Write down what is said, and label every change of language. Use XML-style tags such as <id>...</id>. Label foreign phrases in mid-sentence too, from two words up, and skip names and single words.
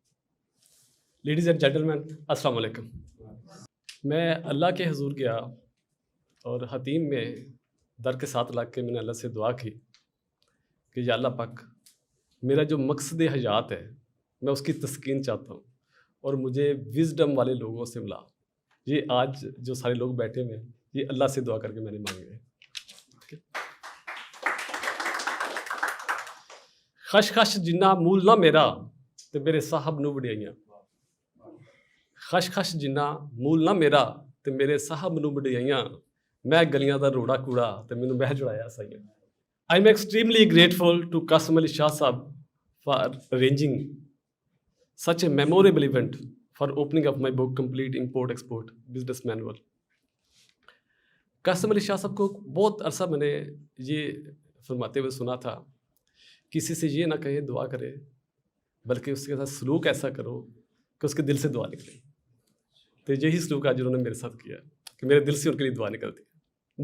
<en>Ladies and gentleman,</en> <ur>السلام علیکم۔ میں اللہ کے حضور گیا اور حطیم میں در کے ساتھ لگ کے میں نے اللہ سے دعا کی کہ یا اللہ پاک، میرا جو مقصدِ حیات ہے میں اس کی تسکین چاہتا ہوں اور مجھے وزڈم والے لوگوں سے ملا. یہ آج جو سارے لوگ بیٹھے ہوئے ہیں، یہ اللہ سے دعا کر کے میں نے مانگے ہیں.</ur> <pa>خش خش جنا مُل نہ میرا تے میرے صاحب نوں وڈیائیاں. خش خش جنا مُل نہ میرا تے میرے صاحب نوں وڈیائیاں. میں گلیاں دا روڑا کوڑا تے مینوں بہ جڑایا سائیاں.</pa> <en>I am extremely grateful to Qasim Ali Shah Sahab for arranging such a memorable event for opening of my book Complete Import Export Business Manual।</en> <ur>قاسم علی شاہ صاحب کو بہت عرصہ میں نے یہ فرماتے ہوئے سنا تھا، کسی سے یہ نہ کہے دعا کرے، بلکہ اس کے ساتھ سلوک ایسا کرو کہ اس کے دل سے دعا نکلے. تو یہی سلوک آج انہوں نے میرے ساتھ کیا کہ میرے دل سے ان کے لیے دعا نکلتی ہے.</ur>